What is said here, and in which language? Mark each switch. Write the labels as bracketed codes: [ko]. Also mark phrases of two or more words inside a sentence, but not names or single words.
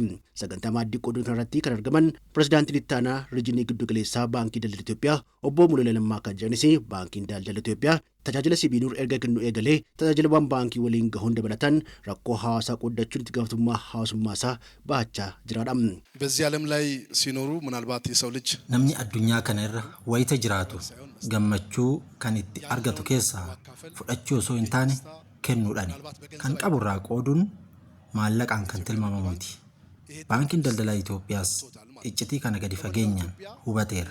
[om] Sagantaa maaddii qooduu irratti kan argaman pirezidaantiin itti aanaa Riijinii Giddu Galeessaa Baankii Daldala Itoophiyaa obbo Muluu Lammaa kan jedhanis Baankiin Daldala Itoophiyaa tajaajila sibiiluu erga kennu eegalee tajaajilawwan baankii waliin gahuun dabalatan rakkoo hawaasaa qoodachuun itti gaafatamummaa hawaasummaasaa baachaa jiraadha. [am] በዚህ ዓለም ላይ ሲኖሩ ምናልባት የሰው ልጅ [om] namni addunyaa kana irra wayita jiraatu gammachuu kan itti argatu keessaa fudhachuu osoo hin taane kennuudhaan kan qaburraa qooduun maallaqaan kan tilmaamamu miti. Baankiin Daldala Itoophiyaas iccitii kana gadi fageenyaan hubateera.